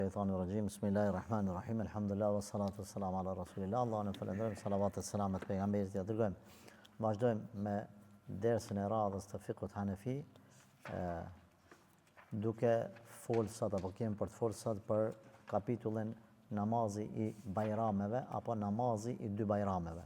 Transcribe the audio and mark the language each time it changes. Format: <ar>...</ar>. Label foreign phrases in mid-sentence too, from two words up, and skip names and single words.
<ar>رجيم بسم الله الرحمن الرحيم الحمد لله والصلاة والسلام على رسول الله,</ar> <sq>Allah në falenderojmë, salavat e selamet pejgamberit ja dërgojmë. Vazhdojmë me dersën e radhës të fikut Hanefi, duke folë sot, apo kemi për të folë sot për kapitullin namazi i bajrameve, apo namazi i dy bajrameve.</sq>